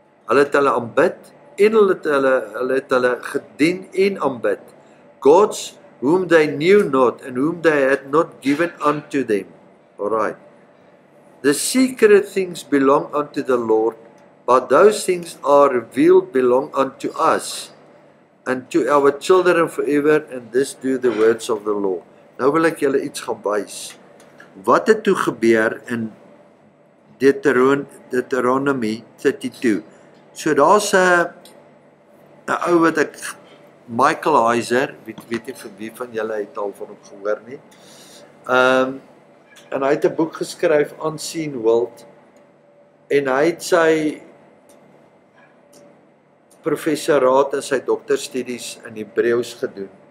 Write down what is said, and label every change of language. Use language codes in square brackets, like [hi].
[af] Hulle het hulle aanbid, en hulle het hulle gedien en aanbid, [en] gods whom they knew not, and whom they had not given unto them. Alright. The secret things belong unto the Lord, but those things are revealed belong unto us, and to our children forever, and this do the words of the law. [af] Nou wil ek julle iets gaan wys. Wat het toe gebeur in Deuteronomy 32? So daar's 'n ou wat ek, Michael Heiser, weet nie vir wie van julle het al van hom gehoor nie. En hy het 'n boek geskryf, Unseen World, en hy het sy professoraat en sy dokterstudies in Hebreëus gedoen.